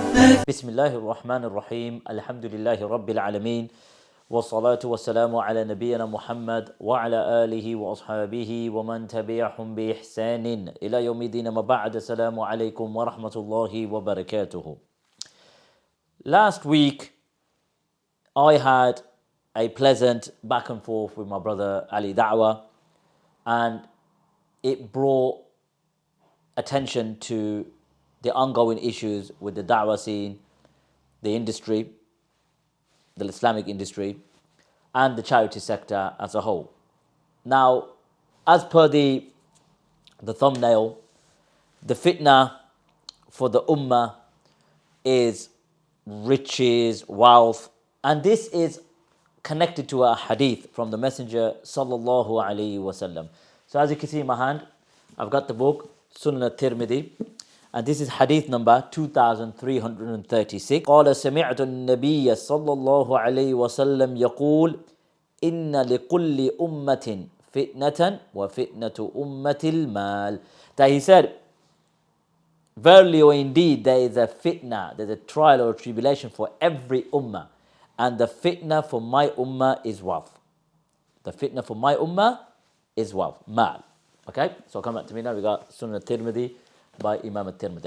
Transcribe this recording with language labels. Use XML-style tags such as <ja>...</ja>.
<ar>بسم الله الرحمن الرحيم. الحمد لله رب العالمين، والصلاة والسلام على نبينا محمد وعلى آله وأصحابه ومن تبعهم بإحسان إلى يوم الدين. ما بعد. السلام عليكم ورحمة الله وبركاته.</ar> <en>Last week I had a pleasant back and forth with my brother Ali Dawah, and it brought attention to the ongoing issues with the Dawah scene, the industry, the Islamic industry, and the charity sector as a whole. Now, as per the thumbnail, the fitna for the ummah is riches, wealth, and this is connected to a hadith from the Messenger sallallahu alaihi wasallam. So as you can see in my hand, I've got the book Sunan al-Tirmidhi, and this is hadith number 2336.</en> <ar>قال سمعت النبي صلى الله عليه وسلم يقول إن لكل أمة فتنة وفتنة أمة المال.</ar> <en>That he said, verily or indeed there is a fitna, there's a trial or a tribulation for every ummah, and the fitna for my ummah is wealth. The fitna for my ummah is wealth, mal. Okay, so come back to me now. We got Sunan al-Tirmidhi by Imam al-Tirmidhi.</en>